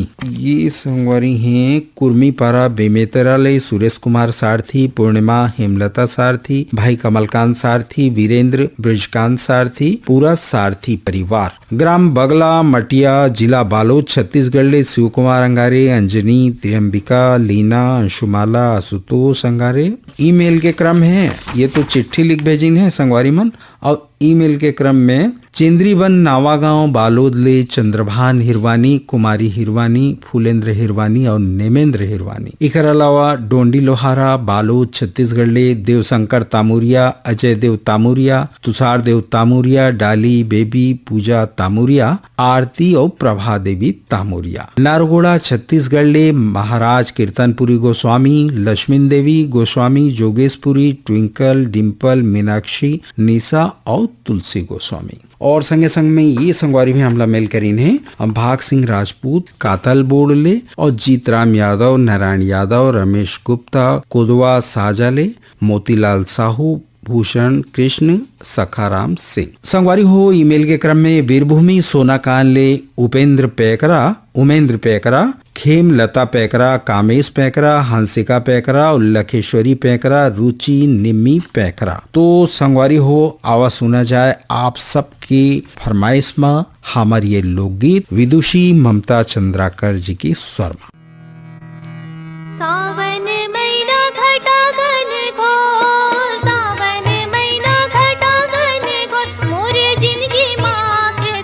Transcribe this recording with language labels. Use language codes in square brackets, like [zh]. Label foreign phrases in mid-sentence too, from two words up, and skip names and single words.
[hne] ये संगवारी हैं कुर्मीपारा बेमेतरा ले सुरेश कुमार सारथी, पूर्णिमा हेमलता सारथी, भाई कमलकांत सारथी, वीरेंद्र ब्रिजकांत सारथी, पूरा सारथी परिवार। ग्राम बगला मटिया जिला बालोद छत्तीसगढ़ ले शिव कुमार अंगारे, अंजनी, त्रियंबिका, लीना, अंशुमाला, आशुतोष अंगारे। ईमेल के क्रम है, ये तो चिट्ठी लिख भेजिन है संगवारी मन, और ईमेल के क्रम में चेंद्रीवन नावागांव बालोद ले चंद्रभान हिरवानी, कुमारी हिरवानी, फूलेंद्र हिरवानी और नेमेंद्र हिरवानी। इकर अलावा डोंडी लोहारा बालोद छत्तीसगढ़ ले देवशंकर तामुरिया, अजय देव तामुरिया, तुषार देव तामुरिया, डाली बेबी, पूजा तामुरिया, आरती और प्रभा देवी तामुरिया। नारगोड़ा छत्तीसगढ़ ले महाराज कीर्तनपुरी गोस्वामी, लक्ष्मीन देवी गोस्वामी, जोगेशपुरी, ट्विंकल, डिम्पल, मीनाक्षी, निशा और तुलसी गोस्वामी। और संगे संग में ये संगवारी भी हमला मेल करीन है भाग सिंह राजपूत, कातल बोड़ले और जीतराम यादव, नारायण यादव, रमेश गुप्ता, कोदवा साजाले, मोतीलाल साहू, भूषण कृष्ण, सखाराम सिंह। संगवारी हो ईमेल के क्रम में वीरभूमि सोनाकान ले उमेंद्र पैकरा, खेम लता पैकरा, कामेश पैकरा, हंसिका पैकरा और लखेश्वरी पैकरा, रुचि निम्मी पैकरा। तो संगवारी हो आवाज सुना जाए आप सबकी फरमाइश में हमार ये लोकगीत विदुषी ममता चंद्राकर जी की स्वर में। सावन महीना घटा घनघोर, सावन महीना घटा घनघोर, मोरे जिंदगी माँ के